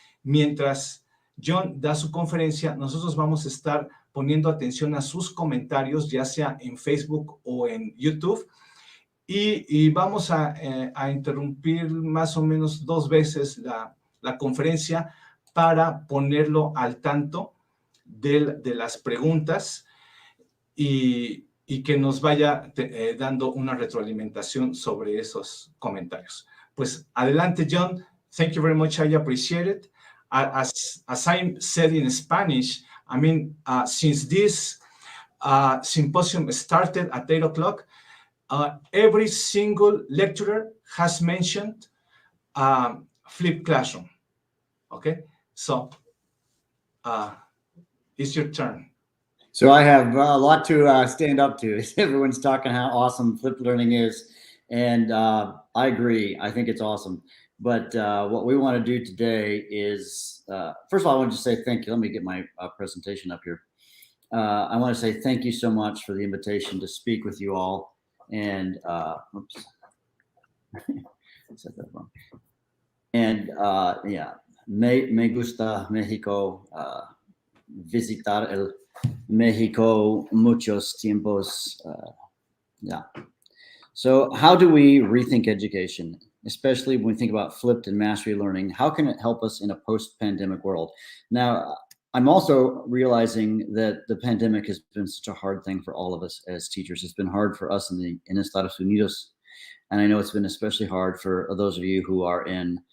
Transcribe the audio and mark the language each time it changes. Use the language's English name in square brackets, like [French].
[Spanish] Mientras Jon da su conferencia, nosotros vamos a estar poniendo atención a sus comentarios, ya sea en Facebook o en YouTube, y vamos a interrumpir más o menos 2 veces la conferencia para ponerlo al tanto de las preguntas y que nos vaya dando una retroalimentación sobre esos comentarios. Pues adelante, [English] Jon. Thank you very much. I appreciate it. As I said in Spanish, I mean, since this symposium started at 8 o'clock, every single lecturer has mentioned flipped classroom. Okay, so it's your turn. So I have a lot to stand up to. Everyone's talking how awesome flipped learning is, and I agree. I think it's awesome. But what we want to do today is, first of all, I want to just say thank you. Let me get my presentation up here. I want to say thank you so much for the invitation to speak with you all. And oops, said that wrong. And yeah, [Spanish] me gusta México. Visitar el México muchos tiempos. [English] Yeah. So how do we rethink education, especially when we think about flipped and mastery learning? How can it help us in a post-pandemic world? Now, I'm also realizing that the pandemic has been such a hard thing for all of us as teachers. It's been hard for us in Estados Unidos. And I know it's been especially hard for those of you who are in